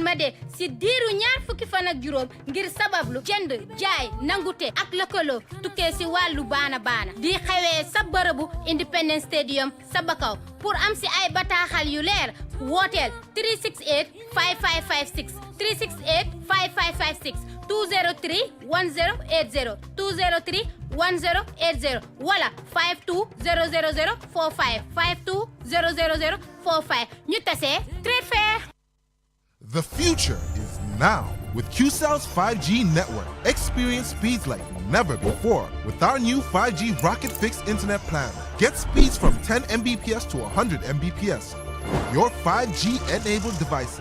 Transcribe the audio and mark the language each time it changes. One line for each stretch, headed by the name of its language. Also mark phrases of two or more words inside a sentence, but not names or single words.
Wolof: ma de si diiru 2 fukki fan ak juróom ngir sabablu jënd jaay nangute ak lëkkaloo tukkee si wàllu baana di xewee sa bërëbu Independence Stadium sa Bakaw pour am si ay bataaxal yu leer wooteel 368 5556 368 5556 203 1080 203 1080 wala 5200045 5200045 ñu tasee Trade Fair.
English: The future is now with QCell's 5G network. Experience speeds like never before with our new 5G Rocket Fixed Internet plan. Get speeds from 10 Mbps to 100 Mbps. Your 5G-enabled devices.